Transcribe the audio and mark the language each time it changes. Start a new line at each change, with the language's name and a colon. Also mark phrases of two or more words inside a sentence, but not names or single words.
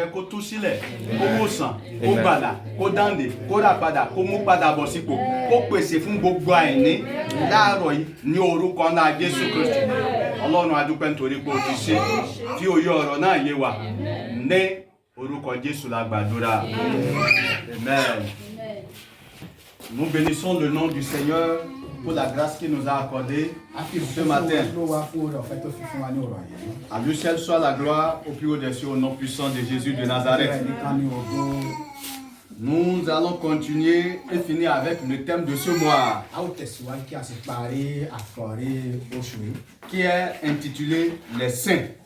Yoruba: tú sílẹ̀, kó wòsàn, kó gbàlà, kó dáǹdè, kó rà padà, kó mú padà bọ̀ sípò, kó pèsè fún gbogbo àìní láàárọ̀ yìí ní orúkọ ńlá Jésù Kristi. Ọlọ́run a dúpẹ́ nítorí pé o ti ṣe tí òye ọ̀rọ̀ náà yé wa ní orúkọ Jésù la gbàdúrà. Amen.
French: Nous bénissons le nom du Seigneur pour la grâce qu'il nous a accordée ce matin. À lui seul soit la gloire au plus haut des cieux, au nom puissant de Jésus de Nazareth. Nous allons continuer et finir avec le thème de ce mois, qui est intitulé Les Saints.